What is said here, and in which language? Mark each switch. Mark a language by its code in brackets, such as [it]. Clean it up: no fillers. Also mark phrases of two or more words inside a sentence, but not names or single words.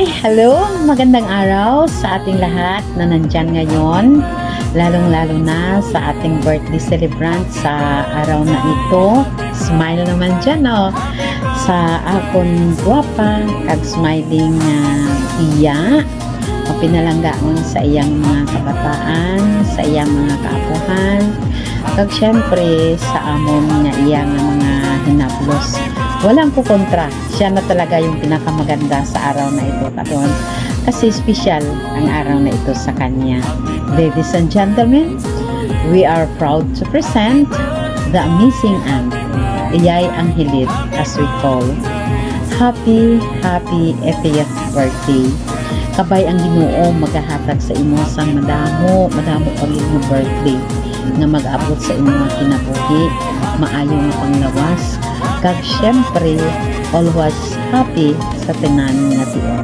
[tl] Hello, magandang araw sa ating lahat na nandyan ngayon, lalong-lalo na sa ating birthday celebrant sa araw na ito. Smile naman dyan, oh. [hil] Sa akong guwapa, kag smiling iya, pinalanggaon sa iyang mga kabataan, sa iyang mga kaapuhan, kag syempre sa amon nga iyang mga hinaplos. [tl] Walang kukontra, siya na talaga yung pinakamaganda sa araw na ito karon, kasi special ang araw na ito sa kanya. [en] Ladies and gentlemen, we are proud to present the amazing aunt, Iyay Angelit, as we call. Happy 80th birthday. [hil] Kabay ang Ginoo magahatag sa imo sang madamo pagig mo birthday nga mag-abot sa imo nga kinabuhi, maayo nga panglawas, kag syempre [en] always happy [hil] sa tanan nga tion.